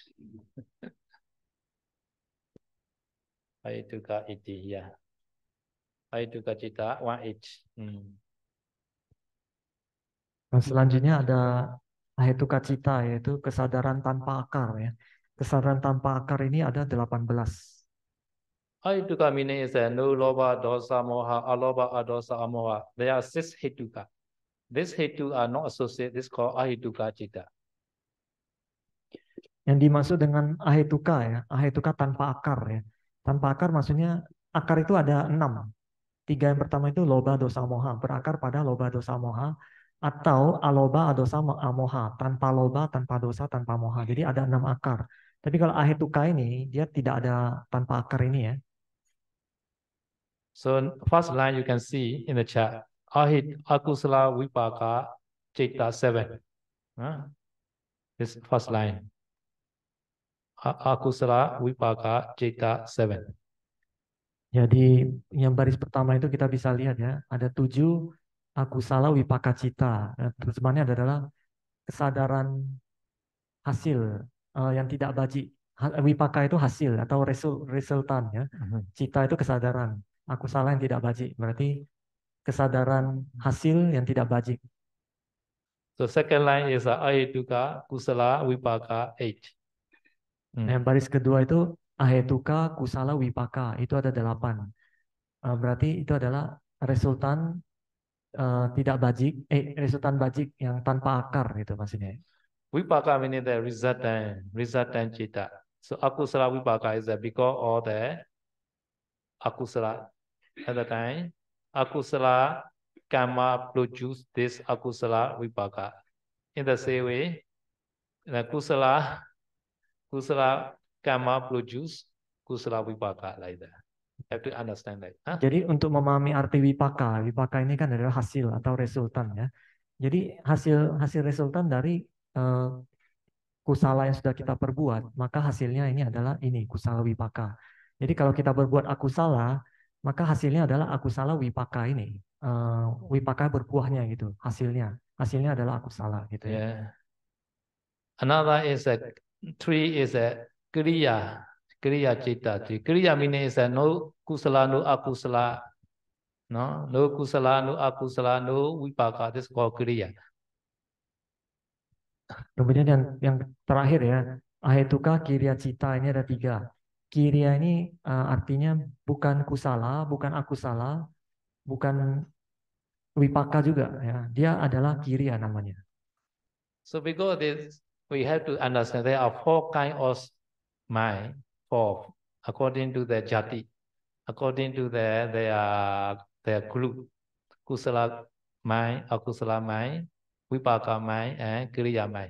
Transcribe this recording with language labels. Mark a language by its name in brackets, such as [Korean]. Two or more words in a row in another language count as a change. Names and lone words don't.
[English] Ahituka 18, yeah. [Pali] Ahituka citta 18. [Indonesian] Nah, selanjutnya ada [Pali] ahetuka cita, [Indonesian] yaitu kesadaran tanpa akar ya. Kesadaran tanpa akar ini ada 18. [English] Ahituka meaning is no loba, [Pali] dosa, moha, aloba, adosa, amoha. [English] There are 6 hituka. These hitu are not associated. This is called [Pali] ahituka citta. [Indonesian] Yang dimaksud dengan ahetuka ya, ahetuka tanpa akar ya. Tanpa akar maksudnya akar itu ada 6. 3 yang pertama itu [Pali] loba, dosa, moha, [Indonesian] berakar pada [Pali] loba, dosa, moha, [Indonesian] atau [Pali] aloba, adosa, amoha, [Indonesian] tanpa loba, tanpa dosa, tanpa moha. Jadi ada 6 akar. Tapi kalau ahetuka ini dia tidak ada tanpa akar ini ya. [English] So first line you can see in the chat. [Pali] Akusala vipaka citta 7. [English] This first line. [Pali] Akusala vipaka citta 7. [Indonesian] Jadi yang baris pertama itu kita bisa lihat ya, ada 7 [Pali] akusala wipaka cita. [Indonesian] Terjemahannya adalah kesadaran hasil yang tidak bajik. Wipaka itu hasil atau resultan ya. Cita itu kesadaran. Aku salah yang tidak bajik. Berarti kesadaran hasil yang tidak bajik. [English] So second line is [Pali] ahetuka, kusala, vipaka, [English] 8. [Indonesian] Yang baris kedua itu [Pali] ahetuka, kusala, wipaka. [Indonesian] Itu ada 8. Berarti itu adalah resultan tidak bajik, resultan bajik yang tanpa akar gitu maksudnya. [English] Vipaka meaning the resultant cita. So [Pali] akusala vipaka [English] is because of the akusala. At the time, akusala karma produce this [Pali] akusala vipaka. [English] In the same way, the kusala karma produce [Pali] kusala vipaka [English] like that. Have to understand that. Huh? [Indonesian] Jadi untuk memahami arti wipaka ini kan adalah hasil atau resultan ya. Jadi hasil resultan dari kusala yang sudah kita perbuat, maka hasilnya ini adalah ini [Pali] kusala wipaka. [Indonesian] Jadi kalau kita berbuat akusala, maka hasilnya adalah [Pali] akusala wipaka [Indonesian] ini. Wipaka berbuahnya gitu, hasilnya adalah akusala gitu ya. [English] Yeah. Another is a three is a kriya citta. Kriya meaning is a no kusala, no akusala, no kusala, no akusala, no vipaka. This is called kriya. [Indonesian] Kemudian yang terakhir ya, [Pali] ahetuka, kirya, cita, [Indonesian] ini ada 3. Kirya ini artinya bukan kusala, bukan akusala, bukan wipaka juga ya. Dia adalah kirya namanya. [English] So because this, we have to understand there are 4 kinds of mind, 4 according to the jati, according to their group, kusala mind, akusala mind, vipaka mind, and kriya mind.